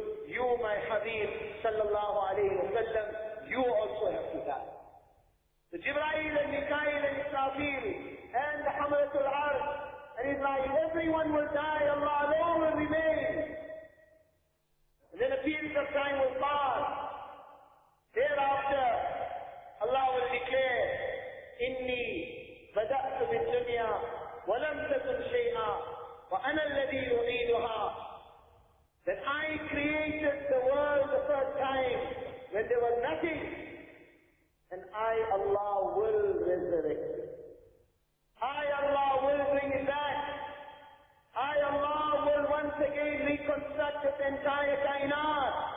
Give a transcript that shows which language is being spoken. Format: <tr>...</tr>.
<en>You, my Habib, sallallahu alayhi wa sallam, you also have to die. So Jibreel and Mikael and Israfil and Hamalatul Arsh and Ibrahim, everyone will die, Allah alone will remain. And then a period of time will pass. Thereafter, Allah will declare,</en> <ar>إني بدأت بالدنيا ولم تكن شيئا وأنا الذي يعيدها.</ar> <en>That I created the world the first time when there was nothing, and I, Allah, will resurrect. I, Allah, will bring it back. I, Allah, will once again reconstruct this entire kainat.</en>